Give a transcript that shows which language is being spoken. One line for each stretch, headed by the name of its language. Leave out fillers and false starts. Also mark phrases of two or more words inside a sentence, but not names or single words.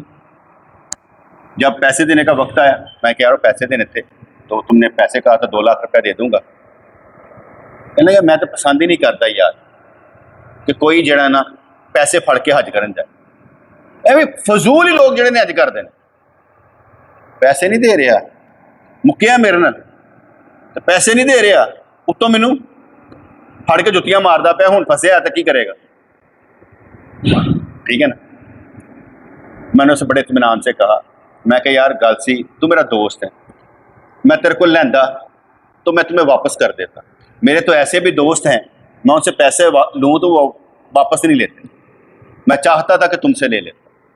Urdu: جب پیسے دینے کا وقت آیا میں کہہ رہا ہوں پیسے دینے تھے تو تم نے پیسے کہا تھا 2 لاکھ روپیہ دے دوں گا، کہنے لگا میں تو پسند ہی نہیں کرتا یار کہ
Punjabi: کوئی جڑا نا پیسے پھڑ کے حج کرن جائے، ایویں فضول ہی لوگ جڑے نے
Urdu: حج کرتے ہیں، پیسے نہیں دے رہا
Punjabi: مکیا میرے نال
Urdu: تو پیسے نہیں دے رہا،
Punjabi: اتوں مینوں پھڑ کے جتیاں ماردا پیا، ہوں پھسیا تو کی کرے گا، ٹھیک ہے نا۔
Urdu: میں نے اسے بڑے اطمینان سے کہا، میں کہ یار
Punjabi: گل سی
Urdu: تو میرا دوست ہے، میں تیرے کو لیندا تو میں تمہیں واپس کر دیتا، میرے تو ایسے بھی دوست ہیں میں ان سے پیسے لوں تو وہ واپس نہیں لیتے، میں چاہتا تھا کہ تم سے لے لیتا،